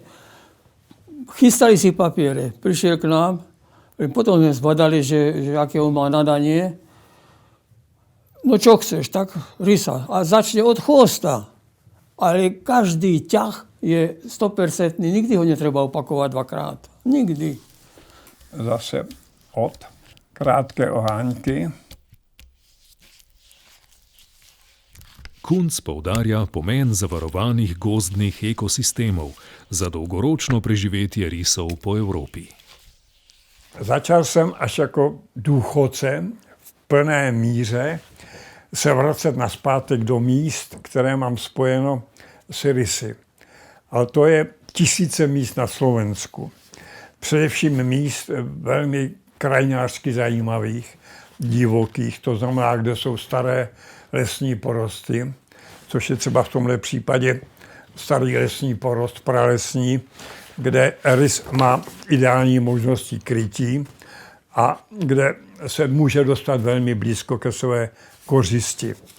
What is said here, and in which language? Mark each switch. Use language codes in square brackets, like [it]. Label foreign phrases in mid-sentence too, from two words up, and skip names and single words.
[sk] Chystali si papiere, prišiel k nám, potom sme zbadali, že aké on má nadanie. No čo chceš, tak rysa. A začne od chvosta. Ale každý ťah je 100%, nikdy ho netreba opakovať dvakrát. Nikdy. [cs] Zase od krátké oháňky. [sl] Kunc poudarja pomen zavarovanih gozdnih ekosistemov za dolgoročno preživetje risov po Evropi. [cs] Začal jsem až jako důchodce v plné míře se vracet nazpátek do míst, které mám spojeno s rysy. Ale to je tisíce míst na Slovensku. Především míst velmi krajinářsky zajímavých, divokých, to znamená, kde jsou staré lesní porosty, což je třeba v tomhle případě starý lesní porost, pralesní, kde rys má ideální možnosti krytí a kde se může dostat velmi blízko ke své kořisti.